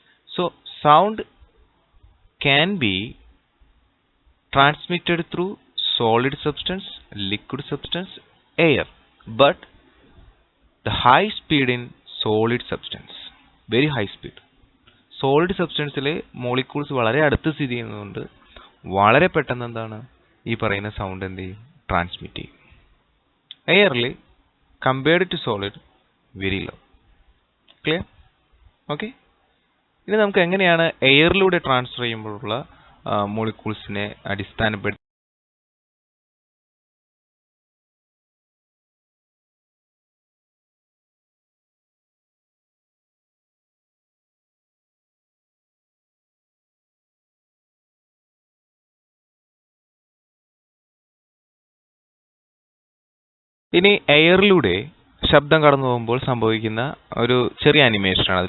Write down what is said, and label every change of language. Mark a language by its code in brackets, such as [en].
[en] So sound can be transmitted through solid substance, liquid substance, air, but the high speed in solid substance, very high speed. [ml] Solid സബ്സ്റ്റൻസിലെ molecules വളരെ അടുത്ത് സ്ഥിതി ചെയ്യുന്നതുകൊണ്ട് വളരെ പെട്ടെന്ന് എന്താണ് ഈ പറയുന്ന സൗണ്ട് എന്ത് ചെയ്യും? ട്രാൻസ്മിറ്റ് ചെയ്യും. [en] എയറിൽ compared to solid, very low. Clear? Okay? [ml] ഇനി നമുക്ക് എങ്ങനെയാണ് എയറിലൂടെ ട്രാൻസ്ഫർ ചെയ്യുമ്പോഴുള്ള മോളിക്യൂൾസിനെ അടിസ്ഥാനപ്പെടുത്തി ഇനി എയറിലൂടെ ശബ്ദം കടന്നു പോകുമ്പോൾ സംഭവിക്കുന്ന ഒരു ചെറിയ അനിമേഷനാണ്.